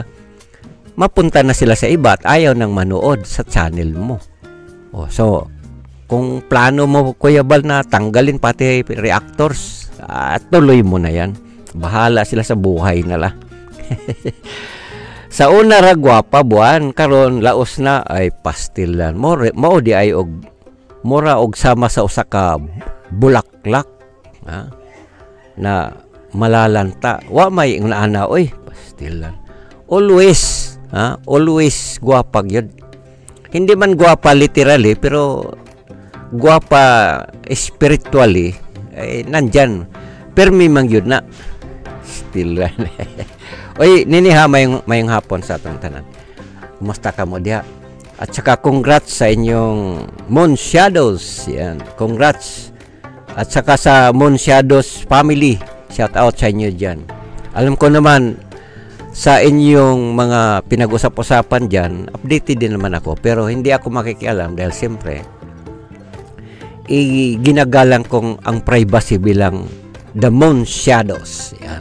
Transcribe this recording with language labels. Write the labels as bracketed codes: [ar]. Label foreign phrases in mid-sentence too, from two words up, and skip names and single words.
[tl] Mapunta na sila sa iba at ayaw nang manood sa channel mo. So, kung plano mo, Kuya Bal, na tanggalin pati reactors, tuloy mo na yan. Bahala sila sa buhay nila. [ceb] Sa una ra gwapa buwan, karon laos na ay pastilan. Mao di ay mura og sama sa usa ka bulaklak, na malalanta. Wa may inaana, oy, pastilan. [en] Always, always [ceb] gwapa gyud. [tl] Hindi man gwapa literally, pero gwapa spiritually, nandyan. [ceb] Permi man yun na. Still. Oy, Nini ha, mayong hapon sa atong tanan. Kumusta ka mo diha? [tl] At saka congrats sa inyong Moon Shadows. Yan, congrats. At saka sa Moon Shadows family, [en] shout out [tl] sa inyo dyan. Alam ko naman, sa inyong mga pinag-usap-usapan dyan, updated din naman ako. Pero hindi ako makikialam dahil siyempre, ginagalang kong ang privacy bilang The Moon Shadows. Yan.